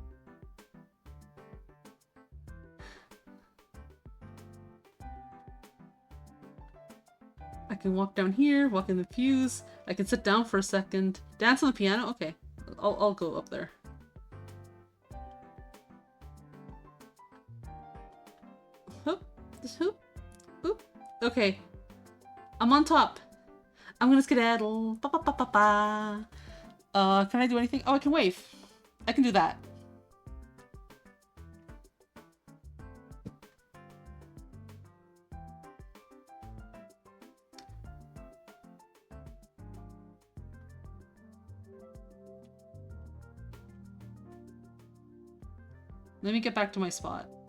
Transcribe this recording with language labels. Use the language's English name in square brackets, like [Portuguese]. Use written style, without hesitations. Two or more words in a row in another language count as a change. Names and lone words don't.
[English] I can walk down here, walk in the pews. I can sit down for a second. Dance on the piano? Okay. I'll go up there. Hoop. Just hoop. Hoop. Okay. I'm on top. I'm gonna skedaddle. Ba ba ba ba ba. Can I do anything? Oh, I can wave. I can do that. Let me get back to my spot.